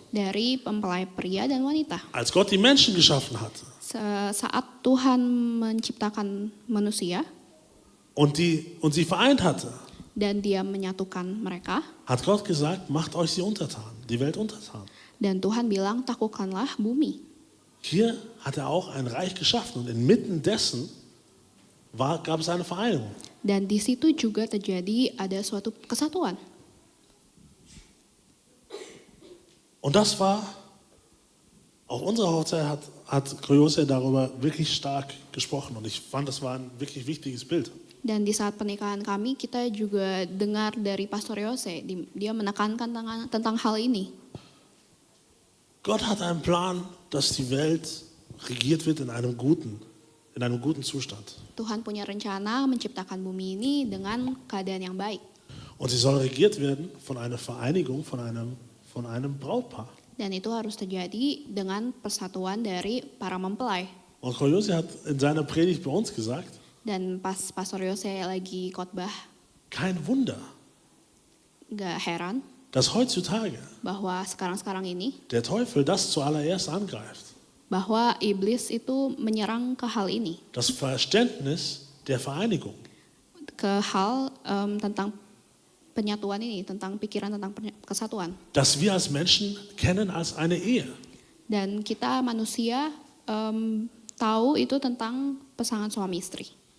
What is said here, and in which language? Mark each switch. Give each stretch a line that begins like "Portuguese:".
Indonesian: dari mempelai pria dan wanita.
German: Als Gott die Menschen geschaffen hat
Indonesian: Saat Tuhan menciptakan manusia
German: und sie vereint hatte,
Indonesian: dan Dia menyatukan mereka,
German: hat Gott gesagt, macht euch die untertan, die Welt untertan.
Indonesian: dan Tuhan bilang taklukkanlah bumi.
German: Hier hat er auch ein Reich geschaffen und inmitten dessen gab es eine Vereinigung.
Indonesian: Dan di situ juga terjadi ada suatu kesatuan.
German: Und das war, auch unsere Hochzeit hat Koyose darüber wirklich stark gesprochen und ich fand, das war ein wirklich wichtiges Bild.
Indonesian: Dan di saat pernikahan kami, kita juga dengar dari Pastor Yose, dia menekankan tentang hal ini.
German: Gott hat einen Plan, dass die Welt regiert wird in einem guten Zustand.
Indonesian: Tuhan punya rencana menciptakan bumi ini dengan keadaan yang baik.
German: Und sie soll regiert werden von einer Vereinigung, von einem Brautpaar.
Indonesian: Dan itu harus terjadi dengan persatuan dari para mempelai.
German: Und Koyose hat in seiner Predigt bei uns gesagt,
Indonesian: Dan pas Pastor Yose lagi khotbah,
German: kein Wunder,
Indonesian: gak heran
German: dass heutzutage
Indonesian: bahwa sekarang ini,
German: der Teufel das zuallererst angreift.
Indonesian: bahwa iblis itu menyerang ke hal ini.
German: Das Verständnis der Vereinigung.
Indonesian: Ke hal tentang penyatuan ini, tentang pikiran tentang kesatuan.
German: Das wir als Menschen kennen als eine Ehe.
Indonesian: Dan kita manusia tahu itu tentang pasangan suami istri.